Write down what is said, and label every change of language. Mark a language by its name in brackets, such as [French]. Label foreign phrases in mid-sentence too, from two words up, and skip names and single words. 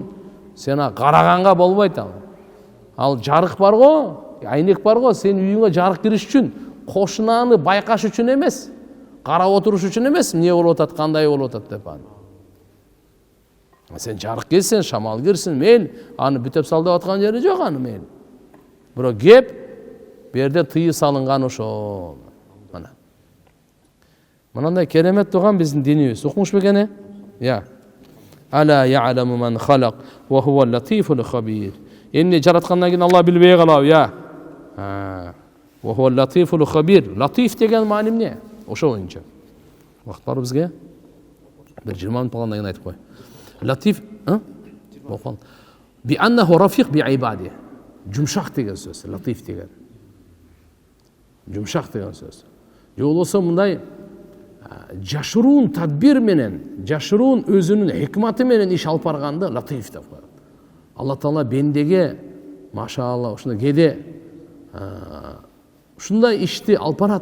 [Kyrgyz] Сен караганга болбойт ал. Ал жарык бар го, айнек бар го, сен үйүңө жарык кириш үчүн, кошунаны байкаш үчүн эмес, карап отуруш үчүн эмес, эмне болуп атат, кандай болуп атат деп аны. Сен жарык келсен, шамал кирсин, мейли, аны бүтөп сал деп аткан жери жок аны, мейли. Бирок кеп, бу жерде тыйы салынган ошол. Мына. Мынандай керемет турган биздин динибиз. Укмуш бекене? Я. [Arabic] ألا يعلم من خلق وهو اللطيف الخبير. [Kyrgyz] Эмне жараткандан кийин Алла билбей калабы, я. [Arabic] وهو اللطيف الخبير. [Kyrgyz] Латиф деген маани эмне? Ошо боюнча. Вакыт бар бизге? Бир 20 мүнөт болгондон кийин айтып кой. Латиф, Бокон. [Arabic] بأنه رفيق بعباده. [Kyrgyz] Жумшак деген сөз, латиф деген. Жумшак деген сөз. Же болбосо мындай жашыруун тадбир менен, жашыруун өзүнүн хикматы менен иш алып барганды латиф деп коет. Алла Таала бендеге машаалла ушундай кээде ушундай ишти алып барат.